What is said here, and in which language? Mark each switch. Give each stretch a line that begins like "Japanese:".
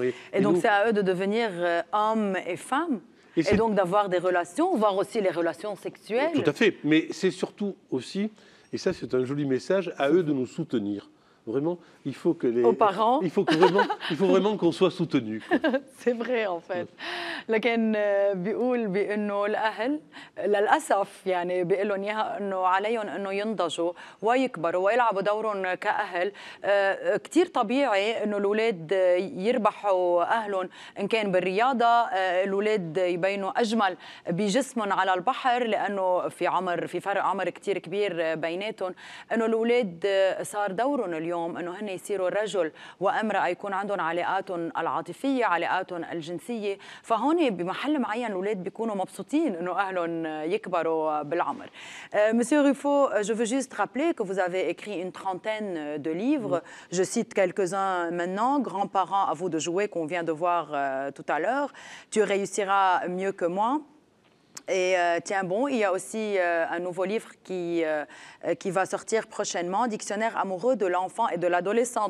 French: Et donc c'est à eux de devenir hommes et femmes, et donc d'avoir des relations, voire aussi les relations sexuelles. Tout à fait, mais c'est surtout aussi, et ça c'est un joli message, à eux de nous soutenir. Vraiment, il faut que les... Aux parents. il faut vraiment qu'on soit soutenus. C'est vrai en fait.
Arabic: لكن بيقول بأنه الأهل للأسف يعني بيقول لهم إياها أنه عليهم أنه ينضجوا ويكبروا ويلعبوا دورهم كأهل. كتير طبيعي أنه الأولاد يربحوا أهلهم إن كان بالرياضة، الأولاد يبينوا أجمل بجسمهم على البحر لأنه في فرق عمر كتير كبير بيناتهم. أنه الأولاد صار دورهم اليوم انه هن يصيروا رجل وامراه، يكون عندهم علاقاتهم العاطفيه، علاقاتهم الجنسيه، فهون بمحل معين الاولاد بيكونوا مبسوطين انه اهلهم يكبروا بالعمر.
French: Monsieur Ruffo, je veux juste rappeler que vous avez écrit une trentaine de livres. Je cite quelques-uns maintenant. Grands-parents, à vous de jouer, qu'on vient de voir tout à l'heure. Tu réussiras mieux que moi. Et tiens bon, il y a aussi un nouveau livre qui va sortir prochainement, Dictionnaire amoureux de l'enfant et de l'adolescent.